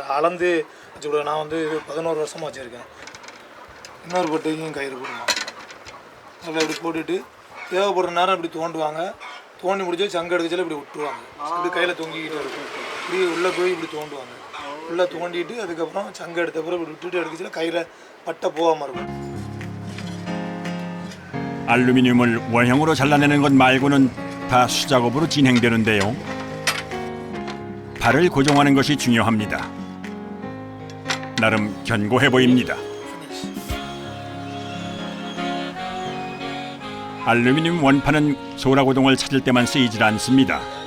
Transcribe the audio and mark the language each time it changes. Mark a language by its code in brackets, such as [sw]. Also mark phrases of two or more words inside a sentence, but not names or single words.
[ta] அளந்து வச்சு விடுவேன். நான் வந்து இது 11 வருஷமாக வச்சுருக்கேன். இன்னொரு பட்டையும் கயிறு போடுவோம். அதில் இப்படி போட்டுட்டு தேவைப்படுற நேரம் இப்படி தோண்டுவாங்க. தோண்டி முடிச்சு சங்கு எடுக்கச்சில இப்படி விட்டுருவாங்க. இப்படி கையில் தொங்கிக்கிட்டு இருக்கும். இப்படி உள்ளே போய் இப்படி தோண்டுவாங்க. உள்ளே தோண்டிட்டு அதுக்கப்புறம் சங்கு எடுத்த பிறகு இப்படி விட்டுட்டு எடுக்கச்சில கையில் பட்டை போகாமல் இருக்கும். [ko] 알루미늄을 원형으로 잘라내는 것 말고는 다 수작업으로 진행되는데요. 발을 고정하는 것이 중요합니다. 나름 견고해 보입니다. 알루미늄 원판은 소라고동을 찾을 때만 쓰이질 않습니다.